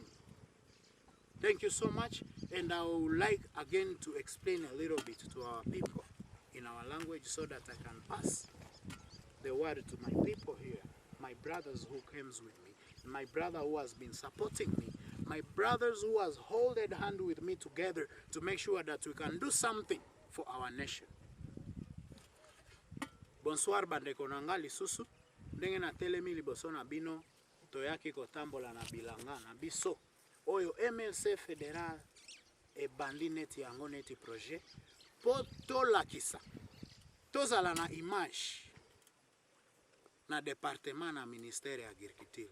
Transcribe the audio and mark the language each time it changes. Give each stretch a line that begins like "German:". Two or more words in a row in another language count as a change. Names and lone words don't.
English: Thank you so much, and I would like again to explain a little bit to our people in our language so that I can pass the word to my people here, my brothers who comes with me, my brother who has been supporting me, my brothers who has holded hand with me together to make sure that we can do something for our nation.
Lingala: Bonsoir bandeko nanga lisusu ndenge na telemi liboso na bino toyaki kotambola na bilanga na biso oyo MLC fédéral ebandi neti yango neti projet po tolakisa tozala na image na département na ministère ya agriculture.